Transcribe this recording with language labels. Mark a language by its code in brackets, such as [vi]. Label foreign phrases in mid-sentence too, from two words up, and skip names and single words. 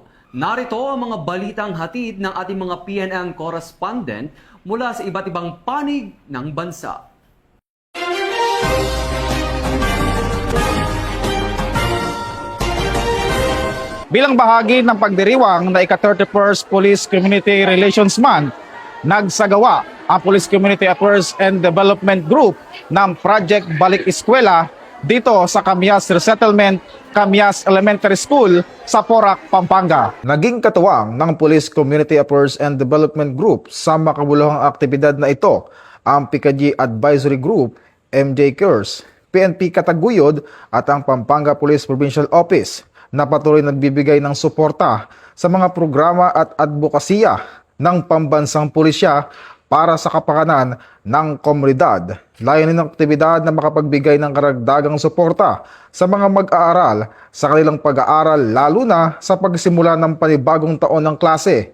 [tl] Narito ang mga balitang hatid ng ating mga PNN correspondent mula sa iba't ibang panig ng bansa. Bilang bahagi ng pagdiriwang na ika-31st Police Community Relations Month, nagsagawa ang Police Community Affairs and Development Group ng Project Balik Eskwela dito sa Camias Resettlement, Camias Elementary School sa Porac, Pampanga. Naging katuwang ng Police Community Affairs and Development Group sa makabuluhang aktibidad na ito ang PCAG Advisory Group, MJ Kers, PNP Kataguyod at ang Pampanga Police Provincial Office na patuloy nagbibigay ng suporta sa mga programa at advokasya ng pambansang pulisya para sa kapakanan ng komunidad. Layunin ng aktibidad na makapagbigay ng karagdagang suporta sa mga mag-aaral sa kanilang pag-aaral lalo na sa pagsimula ng panibagong taon ng klase.